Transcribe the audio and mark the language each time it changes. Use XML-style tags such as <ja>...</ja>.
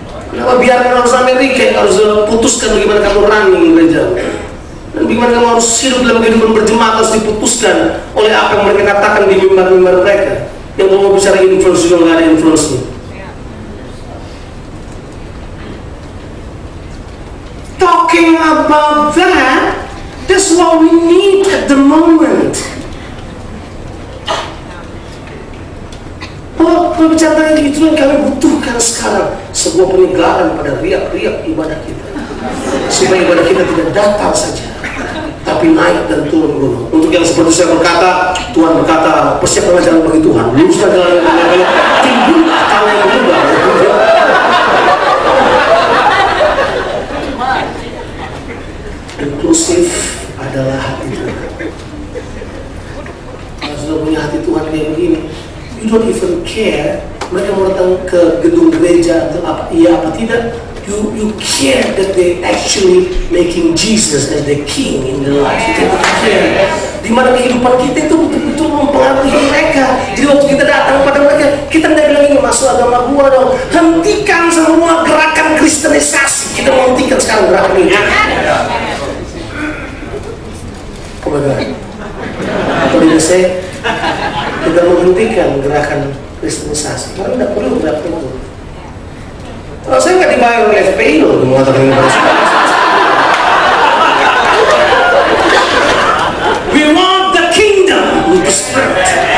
<id>Kenapa biarkan harus Amerika yang harus putuskan bagaimana kamu running gereja? Dan bagaimana kamu harus hidup dalam kehidupan berjemaat harus diputuskan oleh apa yang mereka katakan di mimbar-mimbar mereka, yang mau bicara influence juga nggak ada influence-nya.</id> <en>Talking about that, that's what we need at the moment.</en> <id>Berbicara tentang itu yang kami butuhkan sekarang, sebuah penyegaran pada riak-riak ibadah kita, supaya ibadah kita tidak datar saja, tapi naik dan turun gunung. Untuk yang seperti saya berkata, Tuhan berkata, persiapkan jalan bagi Tuhan, luruskan jalan yang banyak, timbullah tanah yang berubah. Inklusif adalah hati Tuhan. Kalau sudah punya hati Tuhan kayak begini,</id> <en>you don't even care</en> <id>mereka mau datang ke gedung gereja atau apa, iya apa tidak.</id> <en>You care that they actually making Jesus as the king in their life. You care.</en> <id>Di mana kehidupan kita itu betul-betul mempengaruhi mereka. Jadi waktu kita datang pada mereka, kita tidak bilang ini masuk agama gua dong. Hentikan semua gerakan kristenisasi. Kita mau hentikan sekarang gerakan ini. Bagaimana? Atau tidak saya tidak menghentikan gerakan kristenisasi. Karena tidak perlu gerakan itu. Kalau saya nggak dibayar oleh FPI loh, mengatakan ini harus.</id> <en>We want the kingdom with the spirit.</en>